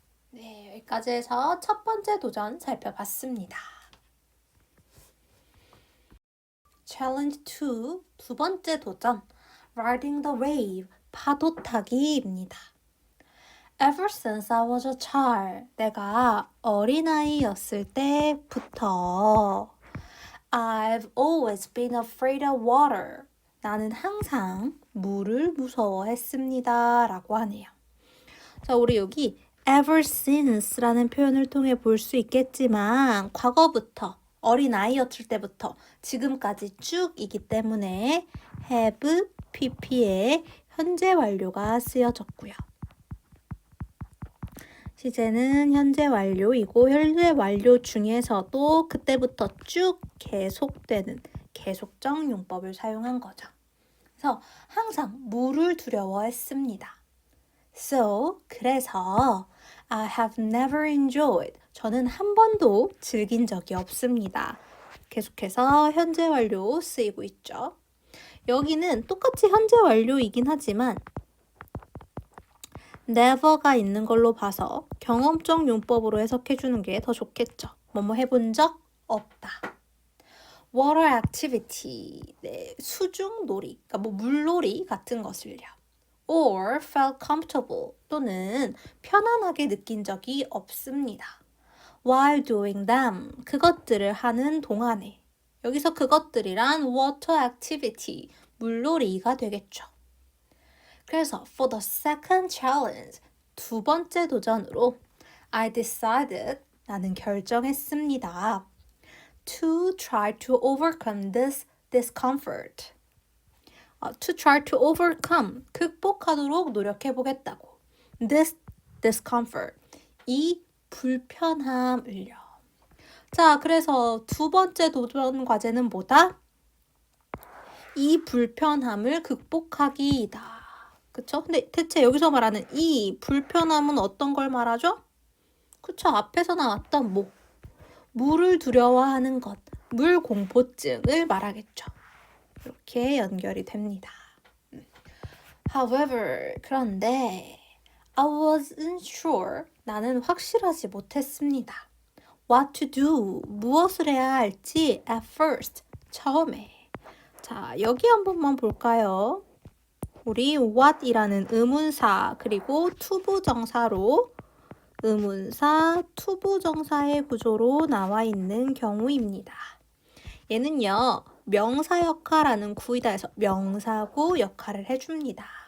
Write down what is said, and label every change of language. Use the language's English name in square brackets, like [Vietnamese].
[Korean] 네, 여기까지 해서 첫 번째 도전 살펴봤습니다. Challenge 2, 두 번째 도전, [English] Riding the Wave, [Korean] 파도 타기입니다. [English] Ever since I was a child, [Korean] 내가 어린아이였을 때부터 [English] I've always been afraid of water. [Korean] 나는 항상 물을 무서워했습니다. 라고 하네요. 자, 우리 여기 ever since라는 표현을 통해 볼 수 있겠지만 과거부터 어린아이였을 때부터 지금까지 쭉이기 때문에 have, pp의 현재 완료가 쓰여졌고요. 시제는 현재 완료이고 현재 완료 중에서도 그때부터 쭉 계속되는 계속적 용법을 사용한 거죠. 그래서 항상 물을 두려워했습니다. [English] So, [Korean] 그래서 [English] I have never enjoyed. [Korean] 저는 한 번도 즐긴 적이 없습니다. 계속해서 현재 완료 쓰이고 있죠. 여기는 똑같이 현재 완료이긴 하지만 never가 있는 걸로 봐서 경험적 용법으로 해석해주는 게 더 좋겠죠. 뭐뭐 해본 적 없다. [English] water activity, [Korean] 네, 수중놀이, 그러니까 뭐 물놀이 같은 것을요. [English] or felt comfortable, [Korean] 또는 편안하게 느낀 적이 없습니다. [English] while doing them, [Korean] 그것들을 하는 동안에. 여기서 그것들이란 water activity, 물놀이가 되겠죠. [English] 그래서 for the second challenge, [Korean] 두 번째 도전으로 [English] I decided, [Korean] 나는 결정했습니다. [English] to try to overcome this discomfort. to try to overcome, [Korean] 극복하도록 노력해보겠다고. [English] this discomfort, [Korean] 이 불편함을요. 자, 그래서 두 번째 도전 과제는 뭐다? 이 불편함을 극복하기이다. 그쵸? 근데 대체 여기서 말하는 이 불편함은 어떤 걸 말하죠? 그쵸? 앞에서 나왔던 뭐 물을 두려워하는 것, 물 공포증을 말하겠죠. 이렇게 연결이 됩니다. [English] However, [Korean] 그런데 [English] I wasn't sure, [Korean] 나는 확실하지 못했습니다. [English] What to do, [Korean] 무엇을 해야 할지 [English] at first, [Korean] 처음에. 자, 여기 한 번만 볼까요? 우리 what이라는 의문사 그리고 투부정사로 의문사, 투부정사의 구조로 나와 있는 경우입니다. 얘는요, 명사 역할하는 구이다 해서 명사구 역할을 해줍니다.